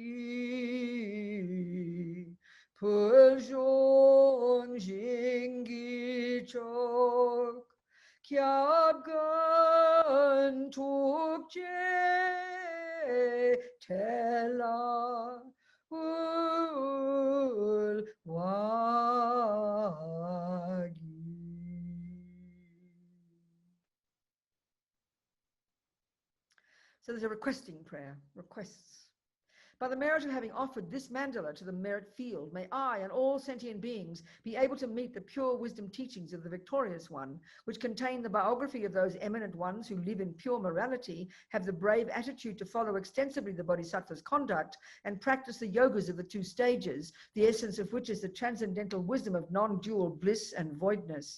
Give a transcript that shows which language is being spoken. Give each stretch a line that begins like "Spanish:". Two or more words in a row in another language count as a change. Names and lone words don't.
Tibetan: Ki Pujong Jingi Chok Kyab Gun Tuk Je Tela Ul Wagi.
English: So there's a requesting prayer, requests. By the merit of having offered this mandala to the merit field, may I and all sentient beings be able to meet the pure wisdom teachings of the victorious one, which contain the biography of those eminent ones who live in pure morality, have the brave attitude to follow extensively the bodhisattva's conduct, and practice the yogas of the two stages, the essence of which is the transcendental wisdom of non-dual bliss and voidness.